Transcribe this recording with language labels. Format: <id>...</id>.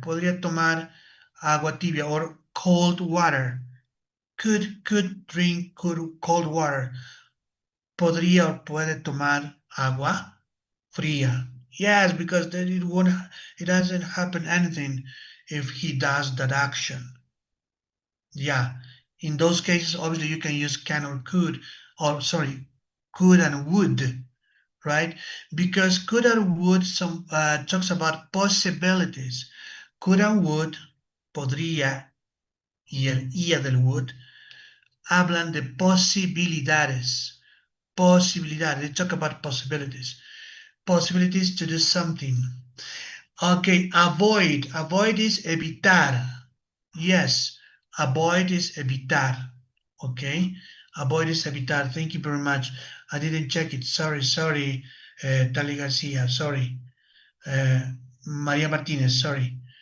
<es>Podría tomar agua tibia</es> <en>or cold water. Could drink cold water.</en> <es>Podría o puede tomar agua fría.</es> <en>Yes, because then it doesn't happen anything if he does that action. Yeah, in those cases, obviously you can use can or could, or sorry, could and would, right? Because could and would talks about possibilities.</en> <es>Could and would, podría, y el ia del would, hablan de posibilidades.</es> <en>Posibilidades, they talk about possibilities. Possibilities to do something. Okay, avoid. Avoid is evitar. Yes, avoid is evitar. Okay, avoid is evitar. Thank you very much. I didn't check it. Sorry, Tali Garcia, sorry. Maria Martinez, sorry.</en>